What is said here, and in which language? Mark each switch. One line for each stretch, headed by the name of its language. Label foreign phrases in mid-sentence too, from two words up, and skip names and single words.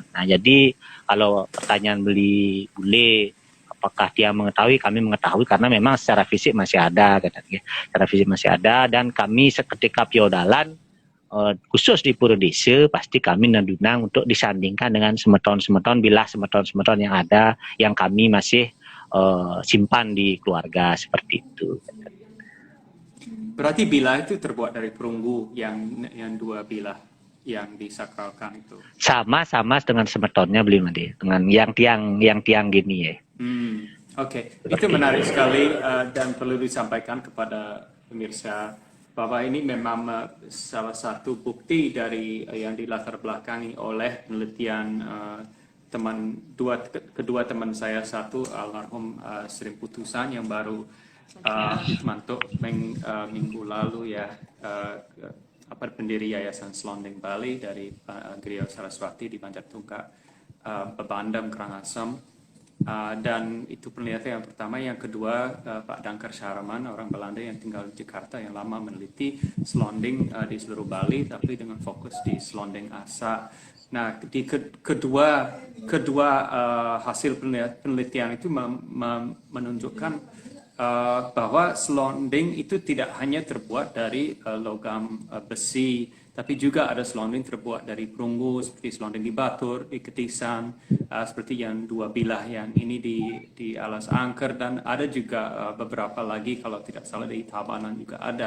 Indonesian: Nah jadi kalau pertanyaan Beli bule apakah dia mengetahui, kami mengetahui karena memang secara fisik masih ada, secara fisik masih ada, dan kami seketika piodalan khusus di Pura Desa pasti kami nedunang untuk disandingkan dengan semeton-semeton, bilah semeton-semeton yang ada yang kami masih simpan di keluarga seperti itu. Berarti bilah itu terbuat dari perunggu yang 2 bilah yang disakralkan itu. Sama dengan semetonnya beli mandi dengan yang tiang gini ya. Oke. Itu menarik sekali dan perlu disampaikan kepada pemirsa bahwa ini memang salah satu bukti dari yang dilatar belakangi oleh penelitian kedua teman saya, satu almarhum Sri Putusan yang baru mantuk minggu lalu ya, pendiri Yayasan Selonding Bali dari Griya Saraswati di Banjartungga, Bebandem, Karangasem. Dan itu penelitian yang pertama. Yang kedua, Pak Dankar Syahraman, orang Belanda yang tinggal di Jakarta yang lama meneliti selonding di seluruh Bali, tapi dengan fokus di selonding Asa. Nah, di kedua hasil penelitian itu menunjukkan bahwa selonding itu tidak hanya terbuat dari logam besi, tapi juga ada selonding terbuat dari perunggu seperti selonding di Batur, di Ketisan, seperti yang dua bilah yang ini di Alas Angker, dan ada juga beberapa lagi kalau tidak salah di Tabanan juga ada.